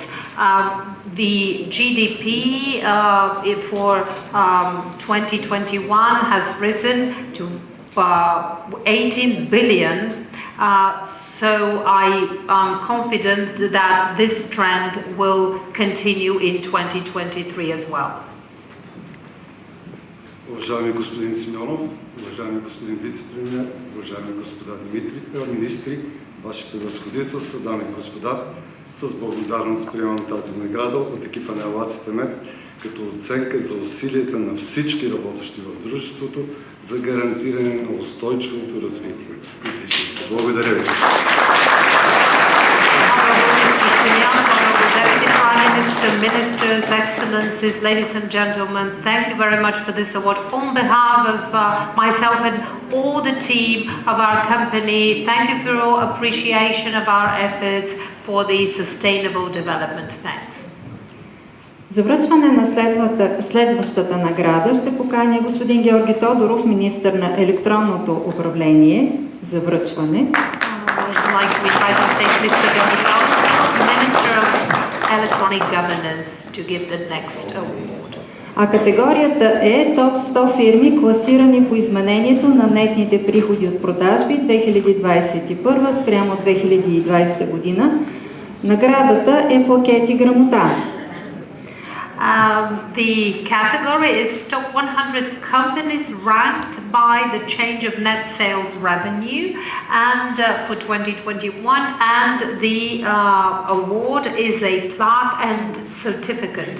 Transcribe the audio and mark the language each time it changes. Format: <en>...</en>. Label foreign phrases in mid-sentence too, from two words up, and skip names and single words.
<en>The GDP for 2021 has risen to 18 billion. So I am confident that this trend will continue in 2023 as well.</en> <bg>Уважаеми господин Симеонов, уважаеми господин вице-премиер, уважаеми господа министри, ваши превъзходителства, дами и господа, с благодарност приемам тази награда от екипа на Елаците Мед като оценка за усилията на всички работещи в дружеството за гарантиране на устойчивото развитие. Благодаря ви.</bg> <en>Ministers, Excellencies, ladies and gentlemen, thank you very much for this award. On behalf of myself and all the team of our company, thank you for your appreciation of our efforts for the sustainable development. Thanks.</en> <bg>За връчване на следващата награда ще поканя господин Георги Тодоров, министър на електронното управление, за връчване.</bg> <en>Electronic governance to give the next award.</en> <bg>А категорията е топ 100 фирми, класирани по изменението на нетните приходи от продажби 2021 спрямо 2020 година. Наградата е пакет и грамота.</bg> <en>The category is top 100 companies ranked by the change of net sales revenue and for 2021, and the award is a plaque and certificate.</en>